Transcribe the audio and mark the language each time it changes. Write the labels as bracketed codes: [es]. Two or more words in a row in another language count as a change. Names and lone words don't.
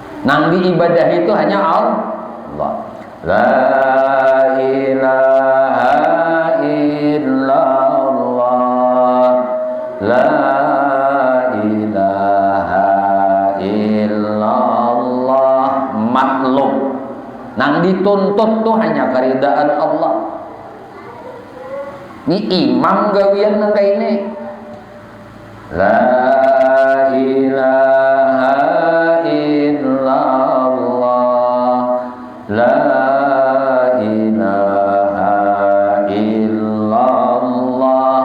[bjn] Nang diibadah itu hanya Allah. [ar] لا إله إلا الله لا إله إلا الله. [bjn] Maklum, nang dituntut tuh hanya keridaan Allah. Ini imam gawian nang kayak ini. [ar] لا إله إلا الله لا إله إلا الله.